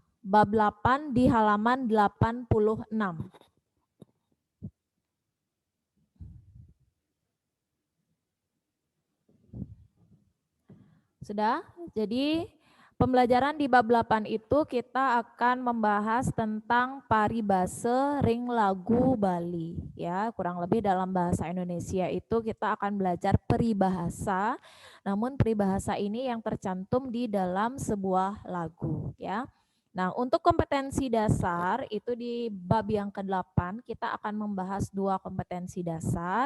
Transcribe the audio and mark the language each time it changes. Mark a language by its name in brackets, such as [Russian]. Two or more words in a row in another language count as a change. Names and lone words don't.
[Indonesian] Bab 8 di halaman 86. Sudah? Jadi pembelajaran di bab 8 itu kita akan membahas tentang [Balinese] paribase ring lagu Bali [Indonesian] ya, kurang lebih dalam bahasa Indonesia itu kita akan belajar peribahasa. Namun peribahasa ini yang tercantum di dalam sebuah lagu ya. Nah, untuk kompetensi dasar itu di bab yang ke-8 kita akan membahas 2 kompetensi dasar.